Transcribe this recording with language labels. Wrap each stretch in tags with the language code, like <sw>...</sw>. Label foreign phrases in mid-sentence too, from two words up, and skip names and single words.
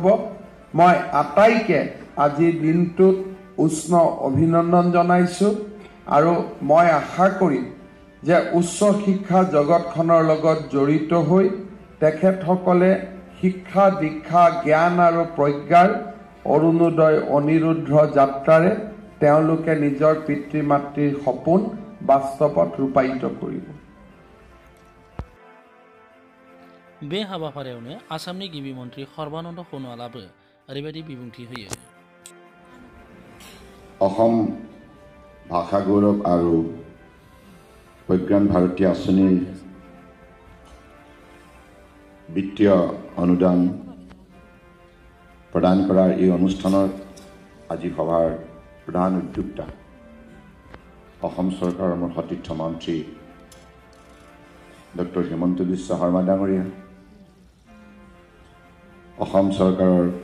<as>মই আটাইকে আজিৰ দিনটোত উষ্ণ অভিনন্দন জনাইছোঁ আৰু মই আশা কৰিম যে উচ্চ শিক্ষা জগতখনৰ লগত জড়িত হৈ তেখেতসকলে শিক্ষা দীক্ষা জ্ঞান আৰু প্ৰজ্ঞাৰ অৰুণোদয় অনিৰুদ্ধ যাত্ৰাৰে তেওঁলোকে নিজৰ পিতৃ মাতৃৰ সপোন বাস্তৱত ৰূপায়িত কৰিব।</as> <brx>बे हाबाफारियावनो आसामनि गिबि मन्त्रि सर्बानन्द सोनोवालाबो ओरैबायदि बिबुंथि होयो।</brx> <as>অসম ভাষা গৌৰৱ আৰু প্ৰজ্ঞান ভাৰতী আঁচনিৰ বিত্তীয় অনুদান প্ৰদান কৰাৰ এই অনুষ্ঠানত আজি সভাৰ প্ৰধান উদ্যোক্তা অসম চৰকাৰৰ মোৰ সতীৰ্থ মন্ত্ৰী ডক্টৰ হিমন্ত বিশ্ব শৰ্মা ডাঙৰীয়া, অসম চৰকাৰৰ</as>